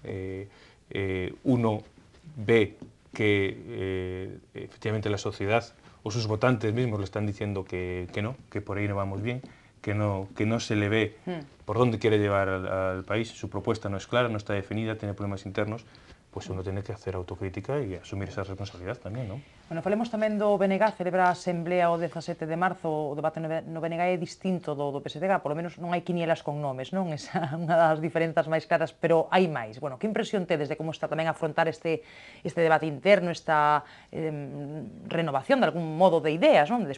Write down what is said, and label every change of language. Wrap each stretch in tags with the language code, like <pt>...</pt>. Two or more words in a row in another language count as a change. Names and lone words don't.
<es>Uno ve que efectivamente la sociedad o sus votantes mismos le están diciendo que no, que por ahí no vamos bien, que no se le ve por dónde quiere llevar al país, su propuesta no es clara, no está definida, tiene problemas internos, pues uno tiene que hacer autocrítica y asumir esa responsabilidad tamén,</es> <gl>non? Bueno, falemos tamén do BNG, celebra a Asamblea o 17 de marzo, o debate no BNG é distinto do PSDG, polo menos non hai quinielas con nomes, non? Esa é unha das diferenzas máis claras, pero hai máis. Bueno, que impresión tedes de como está tamén a afrontar este debate interno, esta renovación de algún modo de ideas, non?</gl>